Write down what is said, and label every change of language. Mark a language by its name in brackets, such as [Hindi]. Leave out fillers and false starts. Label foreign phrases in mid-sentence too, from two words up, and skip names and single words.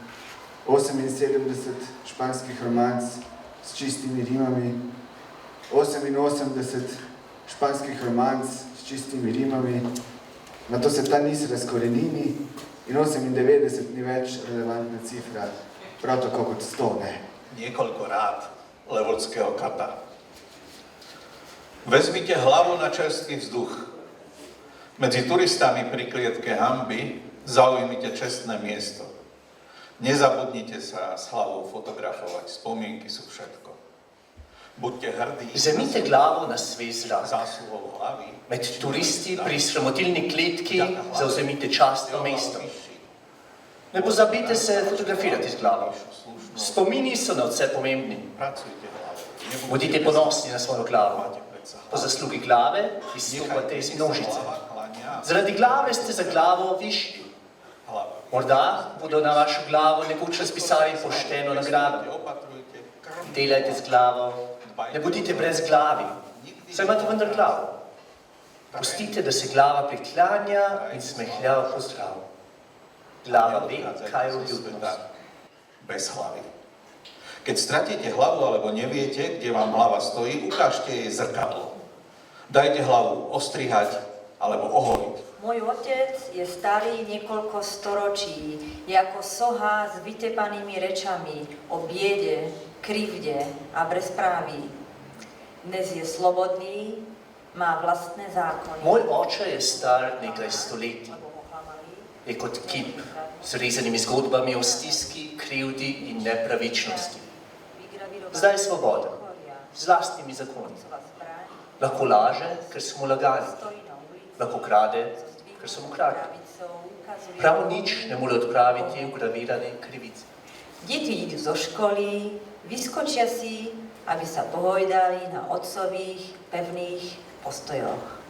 [Slovenian] 78 španskih romanc s čistimi rimami, 88 španskih romanc s čistimi rimami, nato se ta niz razkorenini in 98 ni več relevantna cifra, prav tako kot 100 ne. [Slovak] Niekoľko rád levodského kata. Vezmite hlavu na čerstvý vzduch. Medzi turistami pri klietke hanby zaujmite čestné miesto. Nezabudnite sa s hlavou fotografovať, spomienky sú všetko. Buďte hrdí. [Slovenian] Vzemite glavo na svoj zrak. [Slovak] Zásluhou hlavy. [Slovenian] Med turisti pri sramotilni kletki zauzemite častno mesto. Ne pozabite se fotografirati z glavo. Spomini so na vse pomembni. Bodite ponosni na svojo glavo. Po zaslugi glave izstopate iz množice. Zaradi glave ste za glavo višji. Morda bodo na vašo glavo nekoč razpisali pošteno nagrado. Delajte z glavo, ne bodite brez glavi, saj imate vendar glavo. Pustite, da se glava priklanja in smehlja v pozdrav. Glava ve, kaj je vljudnost. [Slovak] Bez hlavy. Keď stratíte hlavu alebo neviete, kde vám hlava stojí, ukážte jej zrkadlo. Dajte hlavu ostrihať alebo oholiť. Môj otec je starý niekoľko storočí, je ako soha s vytepanými rečami o biede, krivde a bezpráví. Dnes je slobodný, má vlastné zákony. [Slovenian] Môj oče je star nekaj století. Je kot kip s rezanimi zgodbami o stiski, krivdi in nepravičnosti. Zdaj je svoboda, z vlastnimi zakoni. Lahko laže, ker so mu lagali. Lahko krade, ker so mu kradli. Prav nič ne more odpraviti vgravirane krivice. [Slovak] Deti idú zo školy, vyskočia si, aby sa pohojdali na otcových pevných postojoch.